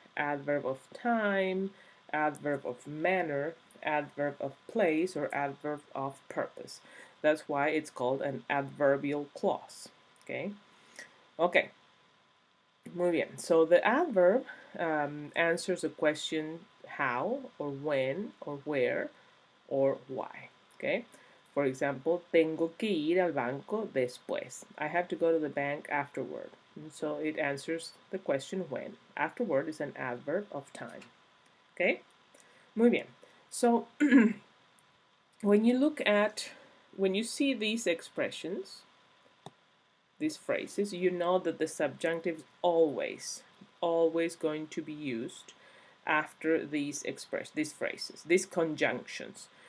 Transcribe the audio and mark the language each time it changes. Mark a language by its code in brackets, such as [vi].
[en] Adverb of time, adverb of manner, adverb of place, or adverb of purpose. That's why it's called an adverbial clause. Okay? Okay. [es] Muy bien. [en] So the adverb answers a question how, or when, or where, or why. Okay? For example, [es] tengo que ir al banco después. [en] I have to go to the bank afterward. And so it answers the question when. Afterward is an adverb of time. Okay? [es] Muy bien. [en] So when you see these expressions, these phrases, you know that the subjunctive is always going to be used after these phrases, these conjunctions.